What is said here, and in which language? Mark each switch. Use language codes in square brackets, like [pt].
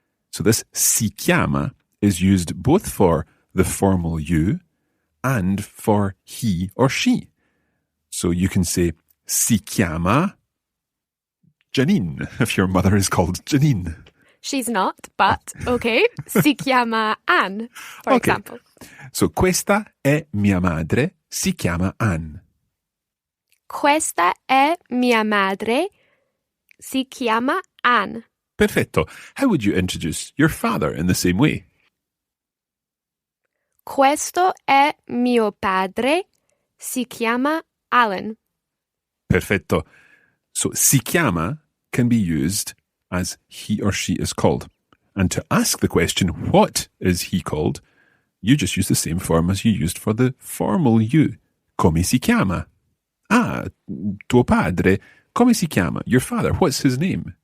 [en] So this [it] si chiama [en] is used both for the formal you and for he or she. So you can say [it] si chiama [en] Janine if your mother is called Janine. She's not, but okay. [it] Si chiama Anne, [en] for example. [it] So questa è mia madre, si chiama Anne. Questa è mia madre, si chiama Anne. Perfetto. [en] How would you introduce your father in the same way? [it] Questo è mio padre, si chiama Alan. Perfetto. [en] So [it] si chiama [en] can be used as he or she is called. And to ask the question, what is he called? You just use the same form as you used for the formal you. [it] Come si chiama? Ah, tuo padre. Come si chiama? [en] Your father. What's his name?